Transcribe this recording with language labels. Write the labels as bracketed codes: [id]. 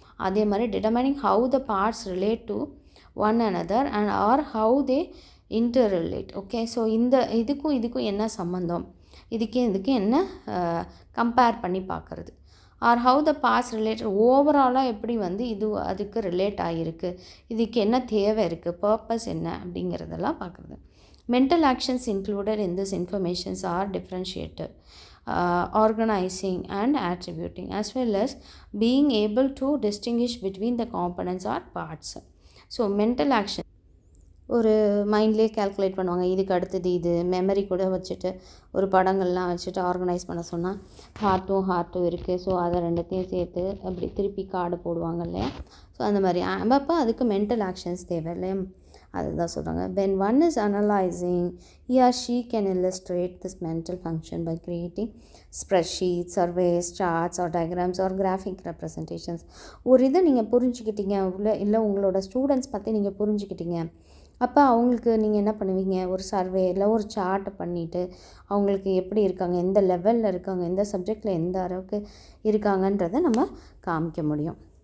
[ta] அதே மாதிரி [en] Determining how the parts relate to one another and or how they interrelate. [ta] Okay, so இதுக்கும் என்ன சம்மந்தம், இதுக்கு என்ன கம்பேர் பண்ணி பார்க்குறது. [en] or how the parts related, [ta] ஓவராலாக எப்படி வந்து இது அதுக்கு ரிலேட் ஆகிருக்கு, இதுக்கு என்ன தேவை இருக்குது, பர்பஸ் என்ன அப்படிங்கிறதெல்லாம் பார்க்குறது. [en] Mental actions included in this informations are differentiated, organising and attributing as well as being able to distinguish between the components or parts. [ta] So mental action ஒரு மைண்ட்லேயே கேல்குலேட் பண்ணுவாங்க. இதுக்கு அடுத்தது இது மெமரி கூட வச்சுட்டு ஒரு படங்கள்லாம் வச்சுட்டு ஆர்கனைஸ் பண்ண சொன்னால் ஹார்ட்டும் இருக்குது. ஸோ அதை ரெண்டுத்தையும் சேர்த்து அப்படி திருப்பி கார்டு போடுவாங்க இல்லையா. ஸோ அந்த மாதிரி அப்போ அதுக்கு மென்டல் ஆக்ஷன்ஸ் தேவை இல்லையா, அதுதான் சொல்கிறாங்க. [en] when one is analyzing, he or she can illustrate this mental function by creating spreadsheets, surveys, charts or diagrams or graphic representations. [ta] ஒரு இதை நீங்கள் புரிஞ்சுக்கிட்டீங்க இல்லை உங்களோட ஸ்டூடெண்ட்ஸ் பற்றி நீங்கள் புரிஞ்சுக்கிட்டீங்க, அப்போ அவங்களுக்கு நீங்கள் என்ன பண்ணுவீங்க, ஒரு சர்வே இல்லை ஒரு சார்ட்டை பண்ணிவிட்டு அவங்களுக்கு எப்படி இருக்காங்க, எந்த லெவலில் இருக்காங்க, எந்த சப்ஜெக்டில் எந்த அளவுக்கு இருக்காங்கன்றதை நம்ம காமிக்க முடியும்.